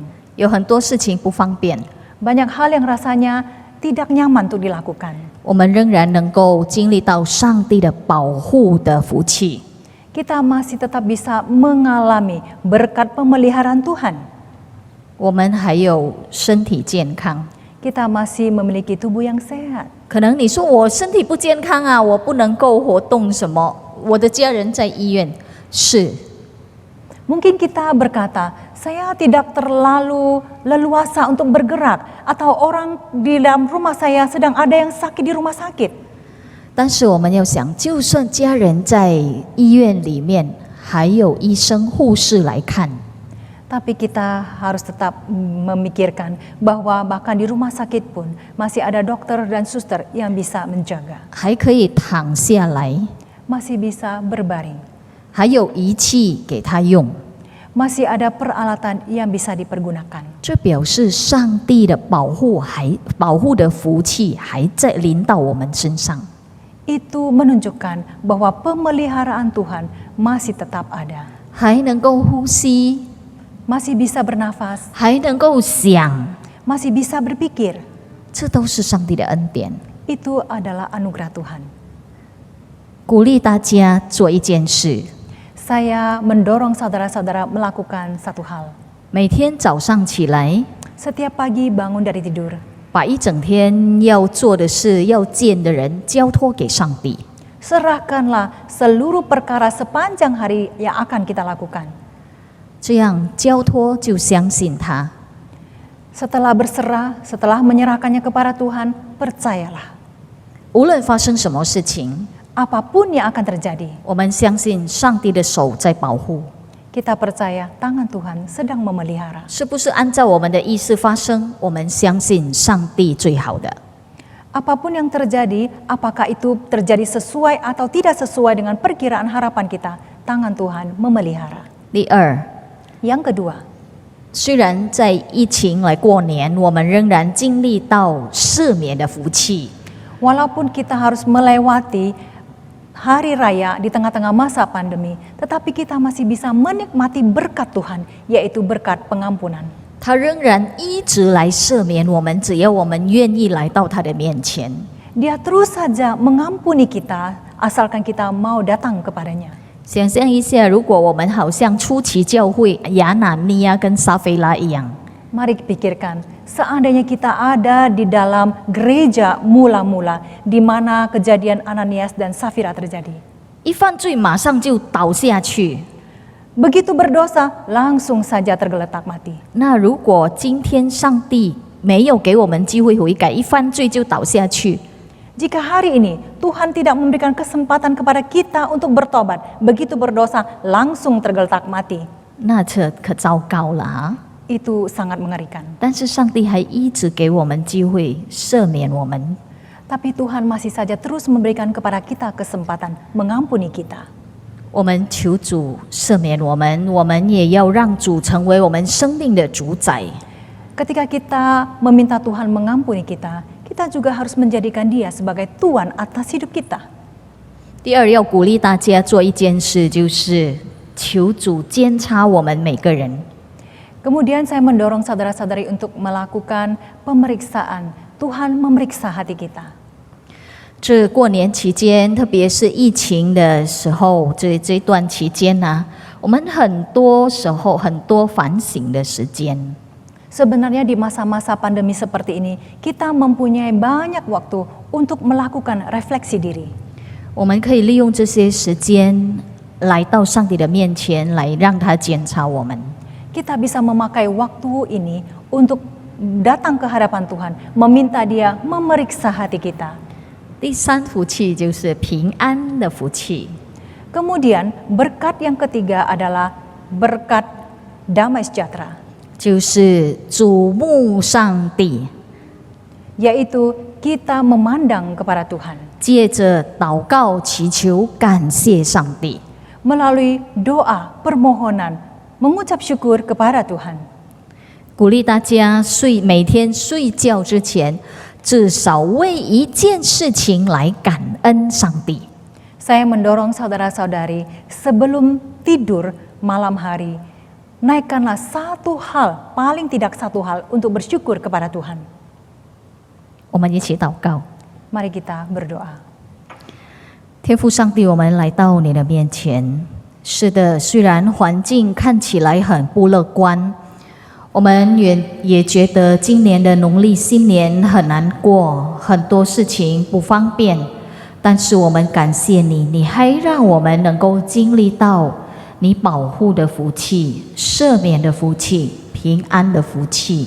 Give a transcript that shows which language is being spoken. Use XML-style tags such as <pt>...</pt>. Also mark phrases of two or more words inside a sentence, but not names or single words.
<zh>有很多事情不方便，</zh> <id>Banyak hal yang rasanya tidak nyaman untuk dilakukan.</id> <zh>我们仍然能够经历到上帝的保护的福气。</zh> <id>Kita masih tetap bisa mengalami berkat pemeliharaan Tuhan.</id> <zh>我们还有身体健康。</zh> <id>Kita masih memiliki tubuh yang sehat.</id> <zh>可能你说我身体不健康啊，我不能够活动什么，我的家人在医院，是。</zh> <id>Mungkin kita berkata, saya tidak terlalu leluasa untuk bergerak, atau orang di dalam rumah saya sedang ada yang sakit di rumah sakit.</id> <zh>但是我们要想，就算家人在医院里面，还有医生、护士来看，</zh> <id>Tapi kita harus tetap memikirkan bahwa bahkan di rumah sakit pun masih ada dokter dan suster yang bisa menjaga.</id> <zh>还可以躺下来，</zh> <id>Masih bisa berbaring.</id> <zh>还有仪器给他用。</zh> <id>Masih ada peralatan yang bisa dipergunakan.</id> <zh>这表示上帝的保护的福气还在临到我们身上。</zh> <id>Itu menunjukkan bahwa pemeliharaan Tuhan masih tetap ada.</id> <zh>还能够呼吸，</zh> <id>Masih bisa bernafas,</id> <zh>还能够想，</zh> <id>masih bisa berpikir.</id> <zh>这都是上帝的恩典。</zh> <id>Itu adalah anugerah Tuhan.</id> <zh>鼓励大家做一件事，</zh> <id>Saya mendorong saudara-saudara melakukan satu hal.</id> <zh>每天早上起来，</zh> <id>Setiap pagi bangun dari tidur,</id> <zh>把一整天要做的事、要见的人交托给上帝。</zh> <id>serahkanlah seluruh perkara sepanjang hari yang akan kita lakukan.</id> <zh>这样交托就相信他，</zh> <id>Setelah berserah, setelah menyerahkannya kepada Tuhan, percayalah.</id> <zh>无论发生什么事情，</zh> <id>Apapun yang akan terjadi,</id> <zh>我们相信上帝的手在保护，</zh> <id>Kita percaya tangan Tuhan sedang memelihara.</id> <zh>是不是按照我们的意思发生？我们相信上帝最好的。</zh> <id>Apapun yang terjadi, apakah itu terjadi sesuai atau tidak sesuai dengan perkiraan harapan kita, tangan Tuhan memelihara.</id> <zh>第二，</zh> <id>Yang kedua,</id> <zh>虽然在疫情来过年，我们仍然经历到赦免的福气。</zh> <id>walaupun kita harus melewati hari raya di tengah-tengah masa pandemi, tetapi kita masih bisa menikmati berkat Tuhan, yaitu berkat pengampunan.</id> <zh>他仍然一直来赦免我们，只要我们愿意来到他的面前。</zh> <id>Dia terus saja mengampuni kita, asalkan kita mau datang kepadanya.</id> <zh>想象一下，如果我们好像初期教会亚拿尼亚跟撒菲拉一样，</zh> <id>Mari pikirkan, seandainya kita ada di dalam gereja mula-mula, di mana kejadian Ananias dan Safira terjadi.</id> <zh>一犯罪马上就倒下去。</zh> <id>Begitu berdosa, langsung saja tergeletak mati.</id> <zh>那如果今天上帝没有给我们机会悔改，一犯罪就倒下去，</zh> <id>Jika hari ini Tuhan tidak memberikan kesempatan kepada kita untuk bertobat, begitu berdosa langsung tergeletak mati,</id> <zh>那这可糟糕了啊！</zh> <id>itu sangat mengerikan.</id> <zh>但是上帝还一直给我们机会赦免我们。</zh> <id>Tapi Tuhan masih saja terus memberikan kepada kita kesempatan mengampuni kita.</id> <zh>我们求主赦免我们，我们也要让主成为我们生命的主宰。</zh> <id>Ketika kita meminta Tuhan mengampuni kita, kita juga harus menjadikan Dia sebagai Tuhan atas hidup kita.</id> <zh>第二，要鼓励大家做一件事，就是求主监察我们每个人。</zh> <id>Kemudian saya mendorong saudara-saudari untuk melakukan pemeriksaan. Tuhan memeriksa hati kita.</id> <zh>这过年期间，特别是疫情的时候，这段期间呢、我们很多时候很多反省的时间。</zh> <id>Sebenarnya di masa-masa pandemi seperti ini, kita mempunyai banyak waktu untuk melakukan refleksi diri.</id> <zh>我们可以利用这些时间来到上帝的面前，来让他检查我们。</zh> <id>Kita bisa memakai waktu ini untuk datang ke hadapan Tuhan, meminta Dia memeriksa hati kita.</id> <zh>第三福气就是平安的福气。</zh> <id>Kemudian berkat yang ketiga adalah berkat damai sejahtera,</id> <zh>就是瞩目上帝，</zh> <id>yaitu kita memandang kepada Tuhan</id> <zh>借着祷告祈求感谢上帝。</zh> <id>melalui doa, permohonan, mengucap syukur kepada Tuhan.</id> <zh>鼓励大家每天睡觉之前，至少为一件事情来感恩上帝。</zh> <id>Saya mendorong saudara-saudari sebelum tidur malam hari, naikkanlah satu hal, paling tidak satu hal untuk bersyukur kepada Tuhan.</id> <zh>我们一起祷告。</zh> <id>Mari kita berdoa.</id> <zh>天父上帝，我们来到你的面前。是的，虽然环境看起来很不乐观，我们也觉得今年的农历新年很难过，很多事情不方便。但是我们感谢你，你还让我们能够经历到你保护的福气、赦免的福气、平安的福气。</zh>